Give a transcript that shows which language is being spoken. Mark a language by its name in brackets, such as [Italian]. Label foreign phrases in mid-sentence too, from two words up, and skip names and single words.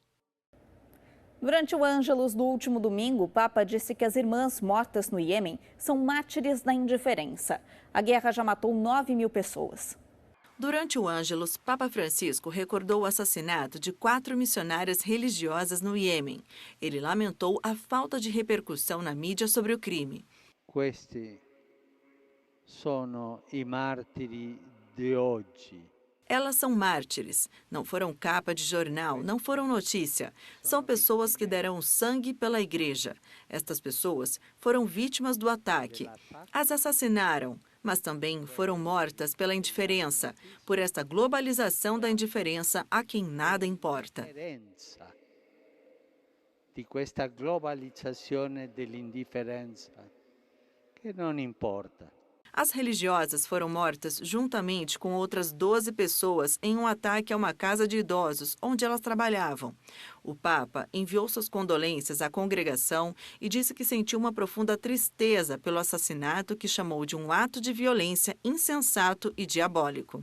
[Portuguese] Durante o Ângelus do último domingo, o Papa disse que as irmãs mortas no Iêmen são mártires da indiferença. A guerra já matou 9.000 pessoas. Durante o Ângelus, Papa Francisco recordou o assassinato de 4 missionárias religiosas no Iêmen. Ele lamentou a falta de repercussão na mídia sobre o crime. [Italian] Questi sono i martiri di oggi. [Portuguese] Elas são mártires, não foram capa de jornal, não foram notícia. São pessoas que deram sangue pela igreja. Estas pessoas foram vítimas do ataque. As assassinaram, mas também foram mortas pela indiferença, por esta globalização da indiferença a quem nada importa. [Italian] Di questa globalizzazione dell'indifferenza che non importa. [Portuguese] As religiosas foram mortas juntamente com outras 12 pessoas em um ataque a uma casa de idosos onde elas trabalhavam. O Papa enviou suas condolências à congregação e disse que sentiu uma profunda tristeza pelo assassinato que chamou de um ato de violência insensato e diabólico.